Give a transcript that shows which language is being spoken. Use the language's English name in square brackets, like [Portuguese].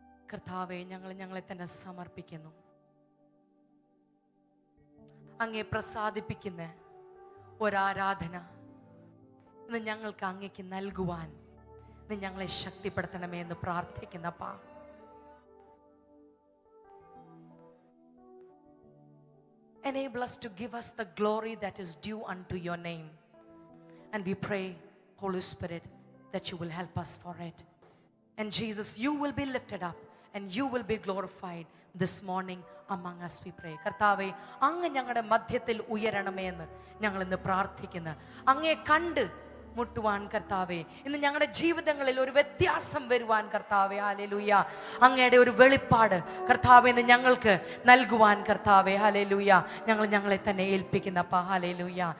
[Malayalam] കർത്താവേ, ഞങ്ങളെ തന്നെ സമർപ്പിക്കുന്നു. അങ്ങേ പ്രസാദിപ്പിക്കുന്ന ഒരാരാധന ഇന്ന് ഞങ്ങൾക്ക് അങ്ങേക്ക് നൽകുവാൻ നീ ഞങ്ങളെ ശക്തിപ്പെടുത്തണമേ എന്ന് പ്രാർത്ഥിക്കുന്നപ്പാ. [English] Enable us to give us the glory that is due unto your name. And we pray, Holy Spirit, that you will help us for it. And Jesus, you will be lifted up and you will be glorified this morning among us, we pray. [Malayalam] കർത്താവേ, അങ്ങ് ഞങ്ങളുടെ മധ്യത്തിൽ ഉയരണമേ എന്ന് ഞങ്ങൾ ഇന്ന് പ്രാർത്ഥിക്കുന്നു. അങ്ങേ കണ്ട് മുട്ടുവാൻ കർത്താവേ, ഇന്ന് ഞങ്ങളുടെ ജീവിതങ്ങളിൽ ഒരു വ്യത്യാസം വരുവാൻ കർത്താവേ, ഹല്ലേലൂയ, അങ്ങയുടെ ഒരു വെളിപ്പാട് കർത്താവേ ഇന്ന് ഞങ്ങൾക്ക് നൽകുവാൻ കർത്താവേ, ഹല്ലേലൂയ, ഞങ്ങളെ തന്നെ ഏൽപ്പിക്കുന്നപ്പാ, ഹല്ലേലൂയ.